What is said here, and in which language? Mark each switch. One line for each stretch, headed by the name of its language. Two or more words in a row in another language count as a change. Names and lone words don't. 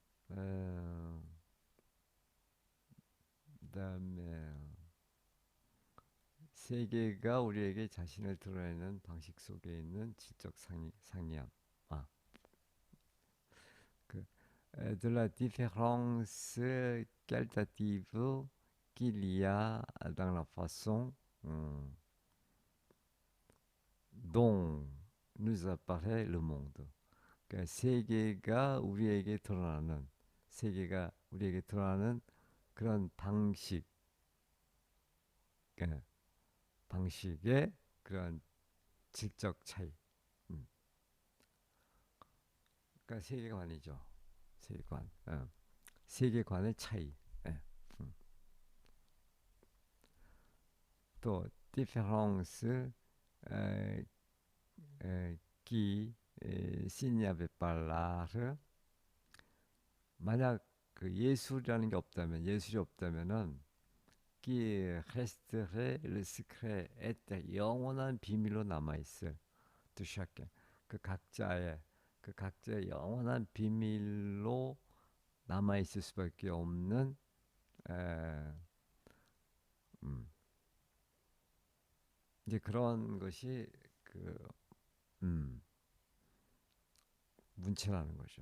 Korean: 어, 그다음에 세계가 우리에게 자신을 드러내는 방식 속에 있는 질적 상이함.
French: 아, 그 de la différence qualitative qu'il y a dans la façon dont nous apparaît le monde.
Korean: 그러니까 세계가 우리에게 드러나는 세계가 우리에게 드러나는 그런 방식, 예, 방식의 그런 질적 차이. 음. 그러니까 세계관이죠. 세계관. 세계관의 차이. 예. 음.
French: 또 différence euh, qui s'il n'y avait pas l'art
Korean: 만약 그 예술이라는 게 없다면 예술이 없다면은
French: qui resterait le secret et
Korean: 영원한 비밀로 남아 있을 두
French: chacun
Korean: 그 각자의 영원한 비밀로 남아 있을 수밖에 없는 에, 음, 이제 그런 것이 그 음, 문체라는 거죠.